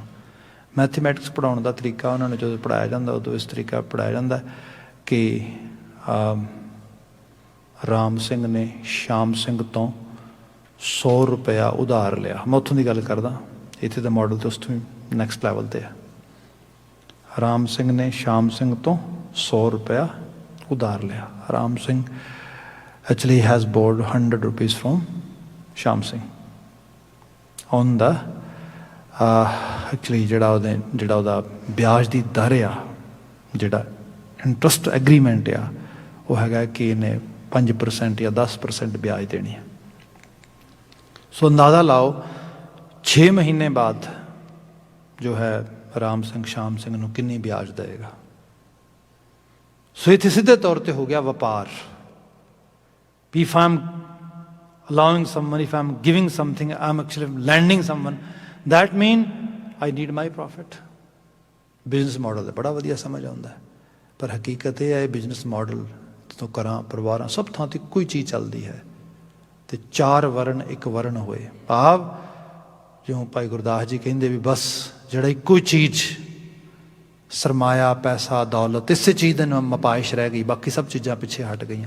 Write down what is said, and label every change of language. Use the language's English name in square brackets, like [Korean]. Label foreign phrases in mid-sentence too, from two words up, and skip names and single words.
[Punjabi] ਮੈਥਮੈਟਿਕਸ ਪੜ੍ਹਾਉਣ ਦਾ ਤਰੀਕਾ ਉਹਨਾਂ ਨੂੰ ਜਦੋਂ ਪੜ੍ਹਾਇਆ ਜਾਂਦਾ ਉਦੋਂ ਇਸ ਤਰੀਕਾ ਪੜ੍ਹਾਇਆ ਜਾਂਦਾ ਕਿ ਰਾਮ ਸਿੰਘ ਨੇ ਸ਼ਾਮ ਸਿੰਘ ਤੋਂ 100 ਰੁਪਇਆ ਉਧਾਰ ਲਿਆ। ਮੈਂ ਉੱਥੋਂ ਦੀ ਗੱਲ ਕਰਦਾ, ਇੱਥੇ ਦਾ ਮਾਡਲ ਤਾਂ ਉਸ ਤੋਂ [English] next level [Punjabi] 'ਤੇ ਆ। ਰਾਮ ਸਿੰਘ ਨੇ ਸ਼ਾਮ ਸਿੰਘ ਤੋਂ 100 ਰੁਪਇਆ ਉਧਾਰ ਲਿਆ। ਰਾਮ ਸਿੰਘ [English] actually has borrowed 100 rupees from Sham Singh on the actually [Punjabi] ਜਿਹੜਾ ਉਹਦਾ ਵਿਆਜ ਦੀ ਦਰ ਆ, ਜਿਹੜਾ [English] interest agreement [Punjabi] ਆ, ਉਹ ਹੈਗਾ ਕਿ ਇਹਨੇ 5% ਜਾਂ 10% ਵਿਆਜ ਦੇਣੀ ਹੈ। ਸੋ ਅੰਦਾਜ਼ਾ ਲਾਓ 6 ਮਹੀਨੇ ਬਾਅਦ ਜੋ ਹੈ ਰਾਮ ਸਿੰਘ ਸ਼ਾਮ ਸਿੰਘ ਨੂੰ ਕਿੰਨੀ ਵਿਆਜ ਦੇਵੇਗਾ। ਸੋ ਇੱਥੇ ਸਿੱਧੇ ਤੌਰ 'ਤੇ ਹੋ ਗਿਆ ਵਪਾਰ। [English] If I'm allowing someone, if I'm giving something, I'm actually lending someone, that means I need my profit. business model [Punjabi] ਦਾ ਬੜਾ ਵਧੀਆ ਸਮਝ ਆਉਂਦਾ ਹੈ, ਪਰ ਹਕੀਕਤ ਇਹ ਹੈ [English] business model [Punjabi] ਤੋਂ ਘਰਾਂ ਪਰਿਵਾਰਾਂ ਸਭ ਥਾਂ 'ਤੇ ਇੱਕੋ ਹੀ ਚੀਜ਼ ਚੱਲਦੀ ਹੈ ਤੇ 4 ਵਰਨ ਇੱਕ ਵਰਨ ਹੋਏ। ਭਾਵ ਜਿਉਂ ਭਾਈ ਗੁਰਦਾਸ ਜੀ ਕਹਿੰਦੇ ਵੀ ਬਸ ਜਿਹੜਾ ਇੱਕੋ ਹੀ ਚੀਜ਼ ਸਰਮਾਇਆ ਪੈਸਾ ਦੌਲਤ ਇਸੇ ਚੀਜ਼ ਦੇ ਨਾਲ ਮਪਾਇਸ਼ ਰਹਿ ਗਈ, ਬਾਕੀ ਸਭ ਚੀਜ਼ਾਂ ਪਿੱਛੇ ਹਟ ਗਈਆਂ।